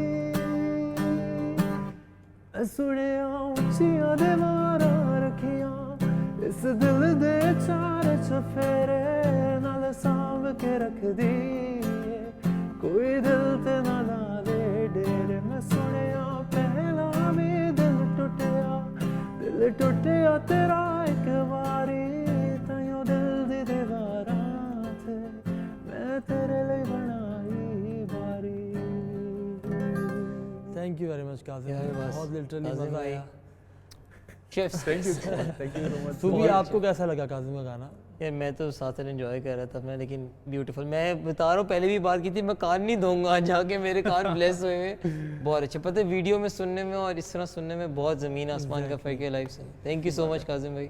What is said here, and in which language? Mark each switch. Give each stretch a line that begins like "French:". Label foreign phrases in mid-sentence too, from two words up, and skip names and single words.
Punjabi: ਸੁਣਿਆ ਉੱਚੀਆਂ ਦੀਵਾਰਾਂ ਰੱਖੀਆਂ ਇਸ ਦਿਲ ਦੇ ਚਾਰ ਚੁਫੇਰੇ ਨਾਲ ਸਾਂਭ ਕੇ ਰੱਖ ਦੀ ਕੋਈ ਦਿਲ ਤੇ ਨਾ ਲਾ ਲਏ ਡੇਰੇ ਮੈਂ ਸੁਣਿਆ ਪਹਿਲਾਂ ਭੀ ਦਿਲ ਟੁੱਟਿਆ ਤੇਰਾ ਇੱਕ ਵਾਰੀ ਤਾਹੀਓਂ ਦਿਲ ਦੀ ਦੀਵਾਰਾਂ ਤੇ ਮੈਂ ਤੇਰੇ ਲਈ ਬਣਾਈ ਬਾਰੀ
English: thank you very much काजिम
Hindi: यार, बस, बहुत लिटरली काजिम मजा भाई। आया शेफ्स
English: thank you so much
Hindi: सुबह आपको कैसा लगा काजिम का गाना यार मैं तो साथ एंजॉय कर रहा था मैं लेकिन ब्यूटीफुल मैं बता रहा हूँ पहले भी बात की थी मैं कान नहीं दूंगा जाके मेरे कान ब्लेस हुए हैं बहुत अच्छे पता है वीडियो में सुनने में और इस तरह सुनने में बहुत ज़मीन आसमान का फ़र्क है लाइफ से
English: thank you so much
Hindi: काजिम भाई